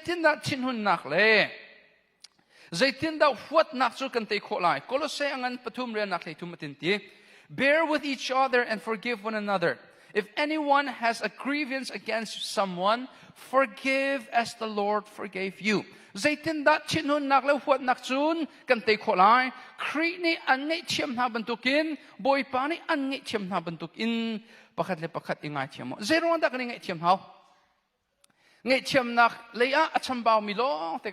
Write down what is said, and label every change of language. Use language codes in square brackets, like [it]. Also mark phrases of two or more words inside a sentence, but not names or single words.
[cfm] zaitin da chin hun nak le zaitin da huat nak chu kan tei kho lai Colossae angan pathum re nak le thum tin ti [en] bear with each other and forgive one another. If anyone has a grievance against someone, forgive as the Lord forgave you. [cfm] Zaitin da chin hun nak le huat nak chun kan tei kho lai Khri ni an ngei chiam na bantukin boy pa ni an ngei chiam na bantukin pakhat le pakhat ingai chiam mo zero da kan ngei chiam hau ngay chiam nak leya acham bao mi lo te kan